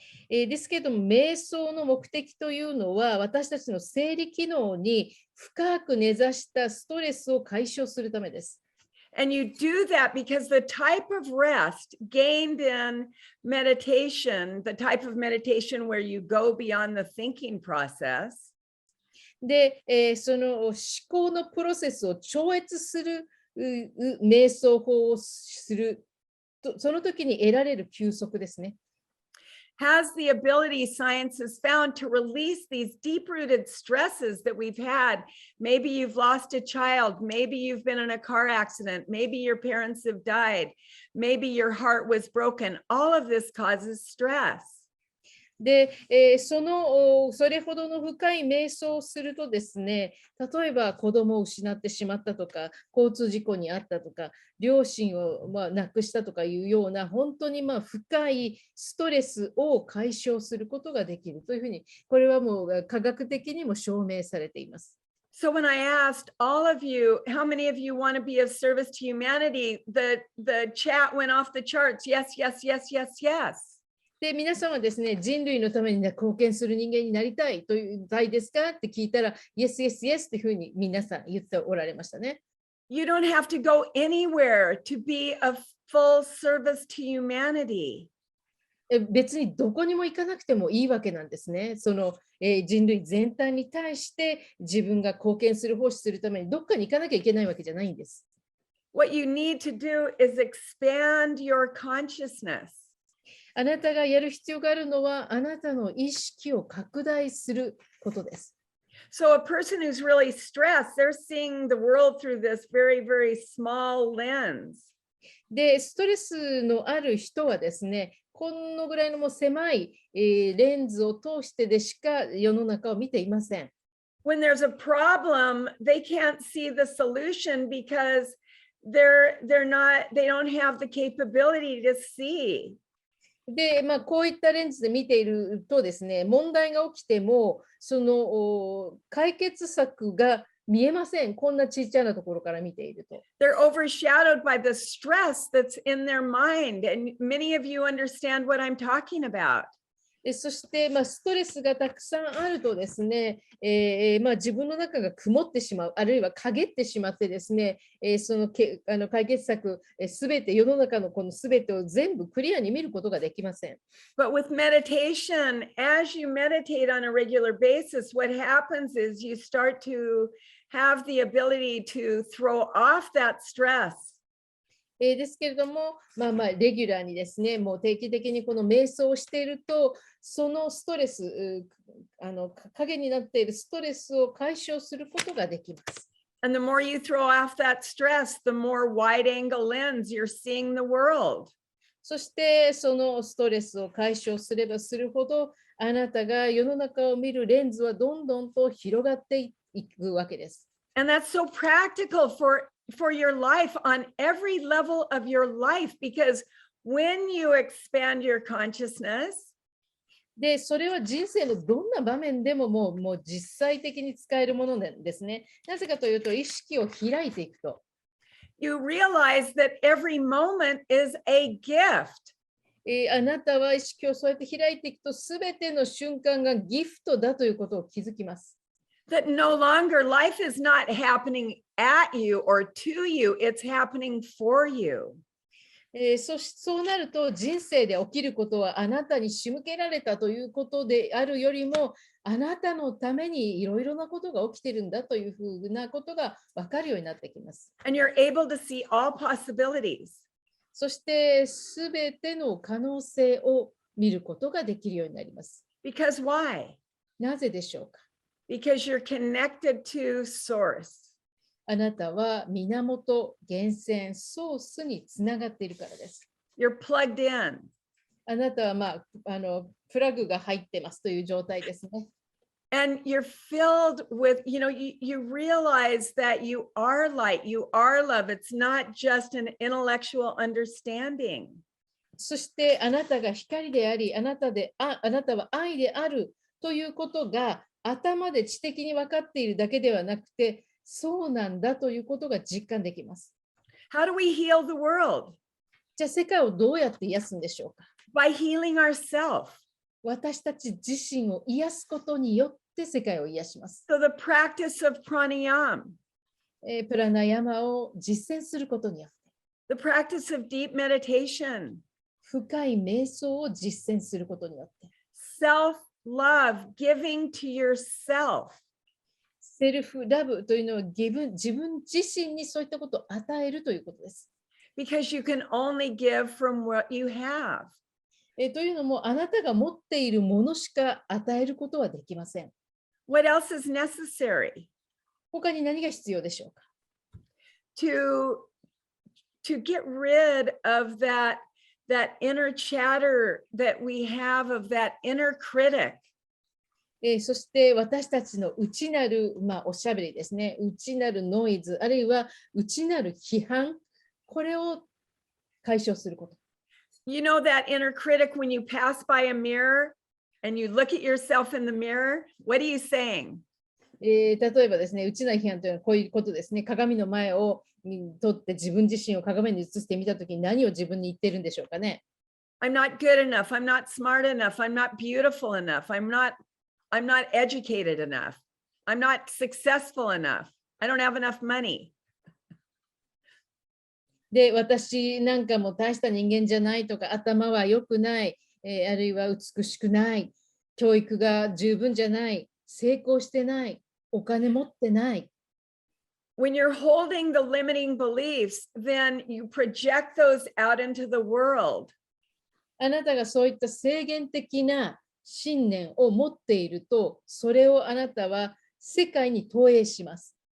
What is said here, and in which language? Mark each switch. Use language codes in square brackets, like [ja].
[ja] ですけども、瞑想の目的というのは、私たちの生理機能に深く根ざしたストレスを解消するためです。 [en] And you do that because the type of rest gained in meditation, the type of meditation where you go beyond the thinking process, [ja] で、その思考のプロセスを超越する瞑想法をすると、その時に得られる休息ですね。 [en] has the ability, science has found, to release these deep-rooted stresses that we've had. Maybe you've lost a child, maybe you've been in a car accident, maybe your parents have died, maybe your heart was broken. All of this causes stress. [ja] で、それほどの深い瞑想をするとですね、例えば子供を失ってしまったとか、交通事故に遭ったとか、両親を亡くしたとかいうような、本当に深いストレスを解消することができるというふうに、これはもう科学的にも証明されています。 [en] So when I asked all of you, how many of you want to be of service to humanity, the chat went off the charts. Yes, yes, yes, yes, yes. [ja] で、皆さんはですね、人類のために、貢献する人間になりたいというたいですかって聞いたら、 [en] Yes, yes, yes [ja] っていうふうに皆さん言っておられましたね。 [en] You don't have to go anywhere to be of full service to humanity. [ja] 別にどこにも行かなくてもいいわけなんですね。その、人類全体に対して自分が貢献する、奉仕するためにどっかに行かなきゃいけないわけじゃないんです。 [en] What you need to do is expand your consciousness. [ja] あなたがやる必要があるのは、あなたの意識を拡大することです。 [en] So a person who's really stressed, they're seeing the world through this very, very small lens. [ja] で、ストレスのある人はですね、このぐらいのもう狭い、レンズを通してでしか世の中を見ていません。 [en] When there's a problem, they can't see the solution because they don't have the capability to see. [ja] で、こういったレンズで見ているとですね、問題が起きても、その解決策が見えません。こんなちっちゃなところから見ていると。 [en] They're overshadowed by the stress that's in their mind. And many of you understand what I'm talking about. [ja] そして、ストレスがたくさんあるとですね、自分の中が曇ってしまう、あるいは陰ってしまってですね、その解決策、すべて世の中のこのすべてを全部クリアに見ることができません。 [en] But with meditation, as you meditate on a regular basis, what happens is you start to have the ability to throw off that stress. [ja] ですけれども、レギュラーにですね、もう定期的にこの瞑想をしていると、そのストレス、影になっているストレスを解消することができます。 [en] And the more you throw off that stress, the more wide angle lens you're seeing the world. [ja] そして、そのストレスを解消すればするほど、あなたが世の中を見るレンズはどんどんと広がっていくわけです。 [en] And that's so practical for your life on every level of your life, because when you expand your consciousness, [ja] で、それは人生のどんな場面でももう実際的に使えるものなんですね。なぜかというと、意識を開いていくと。 [en] you realize that every moment is a gift. [ja] あなたは意識をそうやって開いていくと、すべての瞬間がギフトだということを気づきます。 [en] That no longer life is not happening at you or to you, it's happening for you. [ja] そうなると、人生で起きることはあなたに仕向けられたということであるよりも、あなたのためにいろいろなことが起きてるんだというふうなことが分かるようになってきます。 [en] And you're able to see all possibilities. [ja] そして、すべての可能性を見ることができるようになります。 [en] Because why? [ja] なぜでしょうか。 [en] Because you're connected to source. [ja] あなたは源、源泉、ソースにつながっているからです。 [en] You're plugged in. [ja] あなたは、プラグが入ってますという状態ですね。 [en] And you're filled with, you realize that you are light, you are love. It's not just an intellectual understanding. [ja] そしてあなたが光であり、あなたは愛であるということが頭で知的に分かっているだけではなくて、そうなんだということが実感できます。 [en] How do we heal the world? [ja] じゃあ世界をどうやって癒すんでしょうか。 [en] By healing ourselves. [ja] 私たち自身を癒すことによって世界を癒します。 [en] So the practice of pranayama, [ja] プラナヤマを実践することによって、 [en] the practice of deep meditation, [ja] 深い瞑想を実践することによって、 [en] self-love, giving to yourself. [ja] セルフラブというのは自分自身にそういったことを与えるということです。 [en] Because you can only give from what you have. [ja] というのも、あなたが持っているものしか与えることはできません。 [en] What else is necessary? [ja] 他に何が必要でしょうか。 [en] To get rid of that inner chatter that we have, of that inner critic. [ja] そして私たちの内なる、おしゃべりですね、内なるノイズ、あるいは内なる批判、これを解消すること。 [en] You know that inner critic when you pass by a mirror and you look at yourself in the mirror? What are you saying? [ja] 例えばですね、内なる批判というのはこういうことですね。鏡の前を取って自分自身を鏡に映してみたときに何を自分に言ってるんでしょうかね。 [en] I'm not good enough. I'm not smart enough. I'm not beautiful enough. I'm not educated enough. I'm not successful enough. I don't have enough money. [ja] で、私なんかも大した人間じゃないとか、頭は良くない、あるいは美しくない、教育が十分じゃない、成功してない、お金持ってない。 [en] When you're holding the limiting beliefs, then you project those out into the world. [ja] あなたがそういった制限的な信念を持っていると、それをあなたは世界に投影します。